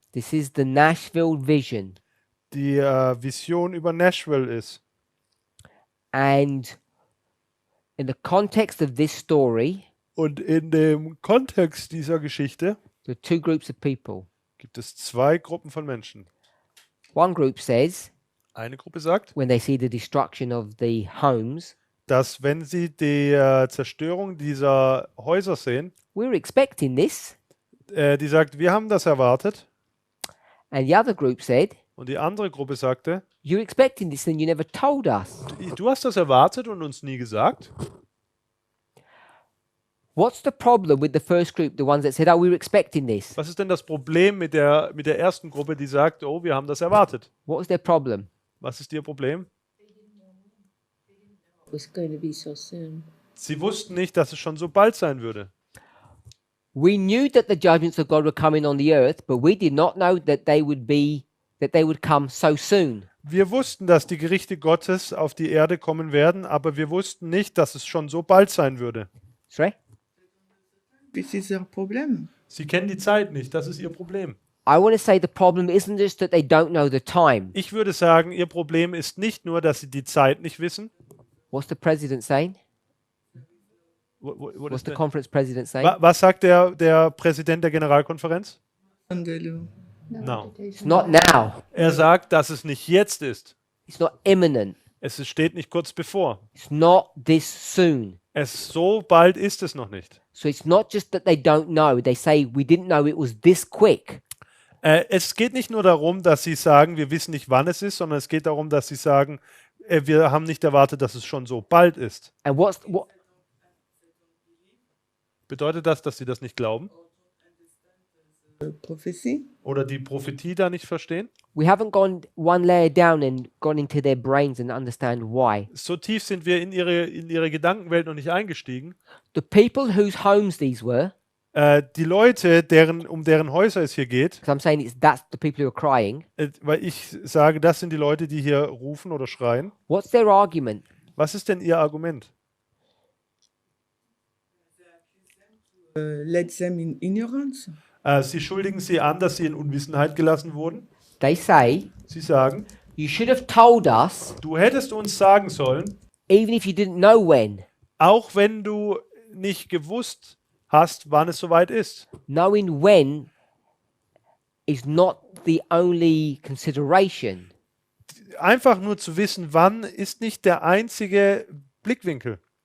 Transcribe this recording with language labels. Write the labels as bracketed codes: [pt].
[en] this is the Nashville vision. [de] die Vision über Nashville ist. [en] And in the context of this story, [de] Und in dem Kontext dieser Geschichte [en] there are two groups of people. [de] gibt es zwei Gruppen von Menschen. [en] One group says, [de] Eine Gruppe sagt, [en] when they see the destruction of the homes, [de] dass wenn sie die Zerstörung dieser Häuser sehen, [en] we're expecting this. [de] die sagt, wir haben das erwartet. [en] And the other group said, [de] Und die andere Gruppe sagte, [en] you're expecting this and you never told us. [de] du hast das erwartet und uns nie gesagt. [en] What's the problem with the first group, the ones that said, oh, we were expecting this? [de] Was ist denn das Problem mit der ersten Gruppe, die sagt, oh, wir haben das erwartet? [en] What was their problem? [de] Was ist ihr Problem? [en] It was going to be so soon. [de] Sie wussten nicht, dass es schon so bald sein würde. [en] We knew that the judgments of God were coming on the earth, but we did not know that they would come so soon. [de] Wir wussten, dass die Gerichte Gottes auf die Erde kommen werden, aber wir wussten nicht, dass es schon so bald sein würde. [en] Sorry? This is their problem. [de] Sie kennen die Zeit nicht, das ist ihr Problem. [en] I want to say the problem isn't just that they don't know the time. [de] Ich würde sagen, ihr Problem ist nicht nur, dass sie die Zeit nicht wissen. [en] What's the president saying? What What's is the the- conference president saying? [de] Was sagt der Präsident der Generalkonferenz? [en] On the law. No. It's not now. [de] Er sagt, dass es nicht jetzt ist. [en] It's not imminent. [de] Steht nicht kurz bevor. [en] It's not this soon. [de] So bald ist es noch nicht. [en] So it's not just that they don't know. They say, we didn't know it was this quick. [de] Es geht nicht nur darum, dass sie sagen, wir wissen nicht, wann es ist, sondern es geht darum, dass sie sagen, wir haben nicht erwartet, dass es schon so bald ist. [en] And what? [de] Bedeutet das, dass sie das nicht glauben? [en] Prophecy. [de] Oder die Prophetie da nicht verstehen? [en] We haven't gone one layer down and gone into their brains and understand why. [de] So tief sind wir in ihre Gedankenwelt noch nicht eingestiegen. [en] The people whose homes these were, [de] Die Leute, um deren Häuser es hier geht, [en] because I'm saying that's the people who are crying. [de] weil ich sage, das sind die Leute, die hier rufen oder schreien. [en] What's their argument? [de] Was ist denn ihr Argument? [en] Let them in ignorance. [de] Sie schuldigen sie an, dass sie in Unwissenheit gelassen wurden. [en] They say, [de] Sie sagen, [en] you should have told us, [de] du hättest uns sagen sollen, [en] even if you didn't know when. [de] auch wenn du nicht gewusst hast, wann es soweit ist. [en] Knowing when is not the only consideration. [de] Einfach nur zu wissen, wann, ist nicht der einzige Blickwinkel.